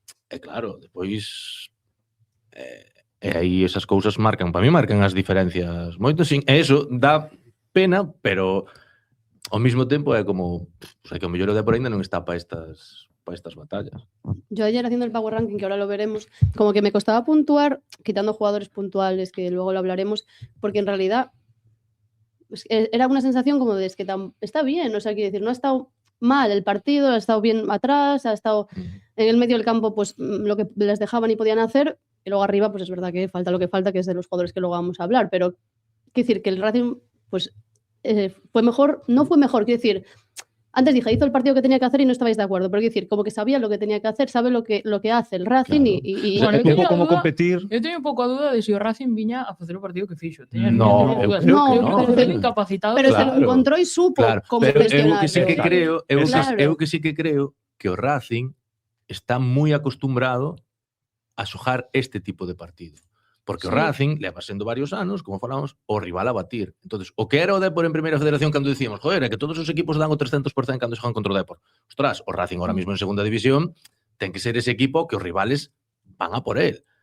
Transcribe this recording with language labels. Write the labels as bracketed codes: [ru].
[gl] E claro, depois aí esas cousas marcan, para mí marcan as diferencias moito, sin, e eso dá pena, pero ao mesmo tempo é como, que o mellor o Depor ainda non está para estas batallas. [es] Yo ayer haciendo el Power Ranking, que ahora lo veremos, como que me costaba puntuar, quitando jugadores puntuales, que luego lo hablaremos, porque en realidad era una sensación como de que está bien, o sea, quiero decir, no ha estado mal el partido, ha estado bien atrás, ha estado en el medio del campo, pues lo que les dejaban y podían hacer, y luego arriba, pues es verdad que falta lo que falta, que es de los jugadores que luego vamos a hablar, pero quiero decir que el Racing, pues fue mejor, no fue mejor, quiero decir, antes dije, hizo el partido que tenía que hacer y no estabais de acuerdo, pero quiero decir, como que sabía lo que tenía que hacer, sabe lo que hace el Racing y bueno, tengo como competir. [gl] Eu teño un pouco a duda de se o Racing viña a facer o partido que fixo. [es] No, [gl] eu [es] creo que no. Pero incapacitado. Pero se lo encontró y supo cómo gestionarlo. [gl] Eu que sí que creo que o Racing está moi acostumbrado a xogar este tipo de partido. Porque o Racing leva sendo varios anos, como falamos, o rival a batir. Entonces, o que era o Depor en primeira federación cando dicíamos, joder, é que todos os equipos dan o 300% cando xogan contra o Depor. Ostras, o Racing [es] ahora mismo [gl] en segunda división ten que ser ese equipo que os rivales [es] van a por él.